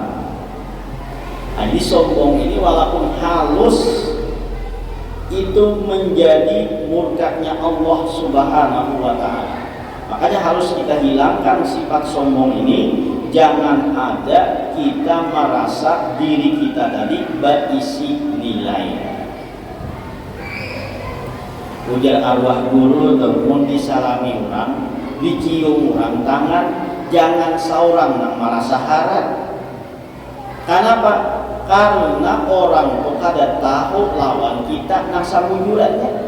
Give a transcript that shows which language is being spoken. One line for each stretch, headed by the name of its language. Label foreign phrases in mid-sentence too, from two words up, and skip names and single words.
Indonesian: Jadi sombong ini walaupun halus itu menjadi murkanya Allah
Arabic: سبحانه وتعالى.
Indonesian: Makanya harus kita hilangkan sifat sombong ini. Jangan ada kita merasa diri kita tadi berisi nilai.
Banjar: Ujar arwah guru ataupun disalami orang, dicium orang tangan, jangan seorang yang merasa harap. Kenapa? Karena orang itu kada tahu lawan kita nasa bujurannya.